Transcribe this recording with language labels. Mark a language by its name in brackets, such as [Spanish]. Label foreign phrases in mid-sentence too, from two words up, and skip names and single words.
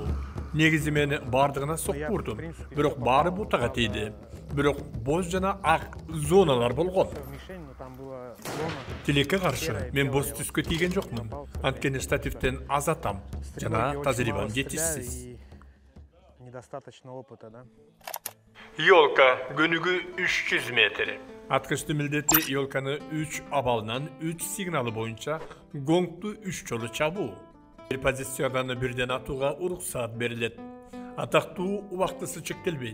[Kyrgyz] Негизи мен бардыгына сокку урдум. Бирок баары бутага тийди. Бирок боз жана ак зоналар болгон. [Russian] Мишень, но там была зона. [Kyrgyz] Тилекке каршы мен боз түскө тийген жокмун. Анткени штативтен аз атам. Жана тажрыйбам жетишсиз. [Russian] И недостаточно опыта, да? [Kyrgyz] Ёлка көнүгүү 300 метр. Аткычтын милдети ёлканы 3 абалынан 3 сигналы боюнча гонгту 3 жолу чабуу. Бир позициядан бирден атууга уруксаат берилет. Атактуу убактысы чектелбейт.